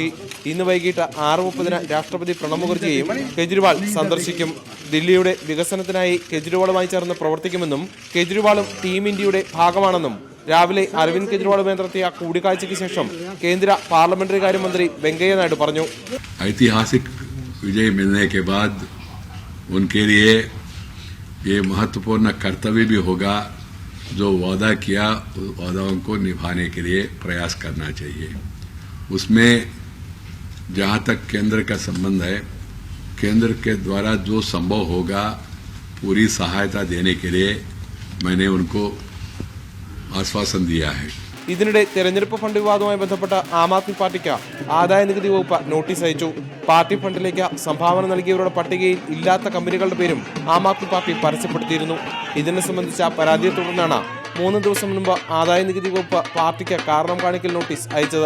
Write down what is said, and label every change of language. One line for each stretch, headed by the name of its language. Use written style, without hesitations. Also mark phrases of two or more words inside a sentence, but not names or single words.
Malayalam: ഇന്ന് വൈകിട്ട് 6:30 രാഷ്ട്രപതി പ്രണബ് മുഖർജിയെയും കേജ്രിവാൾ സന്ദർശിക്കും. ദില്ലിയുടെ വികസനത്തിനായി കേജ്രിവാളുമായി ചേർന്ന് പ്രവർത്തിക്കുമെന്നും കേജ്രിവാളും ടീം ഇന്ത്യയുടെ ഭാഗമാണെന്നും രാവിലെ അരവിന്ദ് കെജ്രിവാളുമായി നടത്തിയ കൂടിക്കാഴ്ചയ്ക്ക് ശേഷം കേന്ദ്ര പാർലമെന്ററി കാര്യമന്ത്രി വെങ്കയ്യ നായിഡു പറഞ്ഞു.
Hindi: ऐतिहासिक विजय मिलने के बाद उनके लिए ये महत्वपूर्ण कर्तव्य भी होगा, जो वादा किया उस वादाओं को निभाने के लिए प्रयास करना चाहिए. उसमें जहां तक केंद्र का संबंध है, केंद्र के द्वारा जो संभव होगा पूरी सहायता देने के लिए मैंने उनको ആശ്വാസം दिया है.
Malayalam: ഇതിനിടെ തെരഞ്ഞെടുപ്പ് ഫണ്ട് വിവാദവുമായി ബന്ധപ്പെട്ട് ആം ആദ്മി പാർട്ടിക്ക് ആദായനികുതി വകുപ്പ് നോട്ടീസ് അയച്ചു. പാർട്ടി ഫണ്ടിലേക്ക് സംഭാവന നൽകിയവരുടെ പട്ടികയിൽ ഇല്ലാത്ത കമ്പനികളുടെ പേരും ആം ആദ്മി പാർട്ടി പരസ്യപ്പെടുത്തിയിരുന്നു. ഇതിനെ സംബന്ധിച്ച പരാതിയെ തുടർന്നാണ് 3 ദിവസം മുൻപ് ആദായനികുതി വകുപ്പ് പാർട്ടിക്ക് കാരണം കാണിക്കൽ നോട്ടീസ് അയച്ചത്.